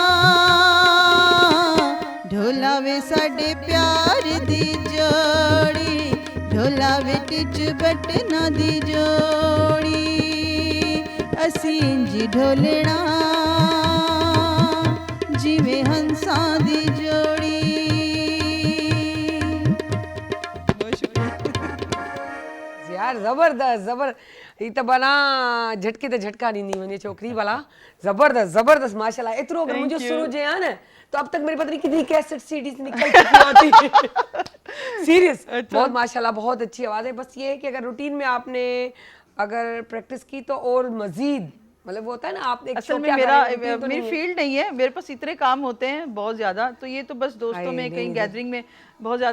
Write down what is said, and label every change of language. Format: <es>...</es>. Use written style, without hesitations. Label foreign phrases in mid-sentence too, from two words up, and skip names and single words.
<pa>ਢੋਲਾ ਵੇ ਸਾਡੇ ਪਿਆਰ ਦੀ ਜੋੜੀ ਢੋਲਾ ਵੇ ਟਿਚ ਬਟਨਾ ਦੀ ਜੋੜੀ ਅਸੀਂ ਇੰਜ ਢੋਲਣਾ ਜਿਵੇਂ ਹੰਸਾਂ ਦੀ ਜੋੜੀ</pa> <sd>यार ज़बरदस्त ज़बरदस्त ही त बना झटके त झटका ॾींदी वञे छोकिरी वाला ज़बरदस्त ज़बरदस्त माशाल्लाह एतिरो अगर मुंहिंजो शुरू जे आहे न</sd> <ur>تو اب تک میری پتا نہیں کتنی کیسٹ سی‌ڈیز نکل چکی ہوتی سیریس بہت ماشاءاللہ بہت اچھی آواز ہے بس یہ ہے کہ اگر روٹین میں آپ‌نے اگر پریکٹس کی تو اور مزید مطلب وہ ہوتا ہے نا آپ‌نے اصل میں میری فیلڈ نہیں ہے میرے پاس اتنے کام ہوتے ہیں بہت زیادہ تو یہ تو بس دوستوں میں کہیں گیدرنگ میں بہت زیادہ</ur>